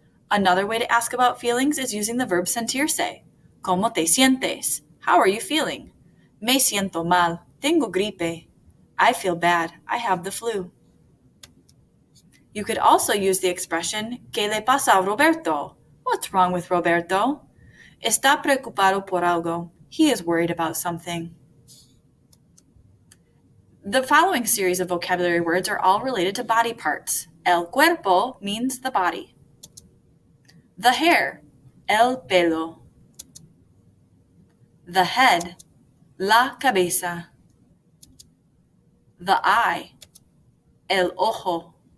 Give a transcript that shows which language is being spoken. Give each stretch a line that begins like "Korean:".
English: Another way to ask about feelings is using the verb sentirse.
Spanish: ¿Cómo te sientes?
English: How are you feeling?
Spanish: Me siento mal. Tengo gripe.
English: I feel bad. I have the flu. You could also use the expression,
Spanish: ¿Qué le pasa a Roberto?
English: What's wrong with Roberto?
Spanish: Está preocupado por algo.
English: He is worried about something. The following series of vocabulary words are all related to body parts. El cuerpo means the body. The hair, el pelo. The head, la cabeza. The eye, el ojo.